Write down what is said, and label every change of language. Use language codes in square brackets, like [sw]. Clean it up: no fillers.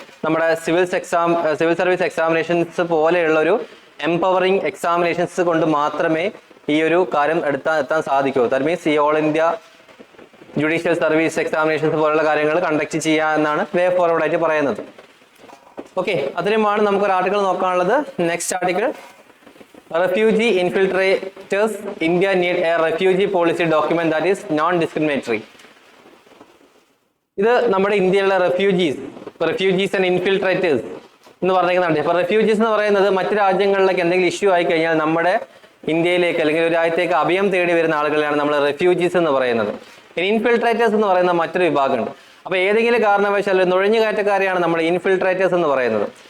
[ml] നമ്മുടെ civil service examinations പോലെയുള്ള ഒരു എംപവറിംഗ് എക്സാമിനേഷൻസ് കൊണ്ട് മാത്രമേ ഈ ഒരു കാര്യം എത്താൻ സാധിക്കൂ. ദാറ്റ് മീൻസ് ഈ all India judicial service examinations പോലുള്ള കാര്യങ്ങൾ കണ്ടക്ട് ചെയ്യുക എന്നാണ് വേ ഫോർവേഡ് ആയിട്ട് പറയുന്നത്. ഓക്കെ, അത്രയുമാണ് നമുക്കൊരു article നോക്കാനുള്ളത്. [en] Next article, refugee infiltrators, India need a refugee policy document that is non-discriminatory. [ml] ഇത് നമ്മുടെ ഇന്ത്യയിലുള്ള റെഫ്യൂജീസ് ആൻഡ് ഇൻഫിൽട്രേറ്റേഴ്സ് എന്ന് പറഞ്ഞിരിക്കുന്നുണ്ട്. ഇപ്പൊ റെഫ്യൂജീസ് എന്ന് പറയുന്നത് മറ്റു രാജ്യങ്ങളിലേക്ക് എന്തെങ്കിലും ഇഷ്യൂ ആയി കഴിഞ്ഞാൽ നമ്മുടെ ഇന്ത്യയിലേക്ക് അല്ലെങ്കിൽ ഒരു രാജ്യത്തേക്ക് അഭയം തേടി വരുന്ന ആളുകളെയാണ് നമ്മൾ റെഫ്യൂജീസ് എന്ന് പറയുന്നത്. ഇനി ഇൻഫിൽട്രേറ്റേഴ്സ് എന്ന് പറയുന്ന മറ്റൊരു വിഭാഗമുണ്ട്. അപ്പൊ ഏതെങ്കിലും കാരണവശാൽ നുഴഞ്ഞുകയറ്റക്കാരെയാണ് നമ്മൾ ഇൻഫിൽട്രേറ്റേഴ്സ് എന്ന് പറയുന്നത്.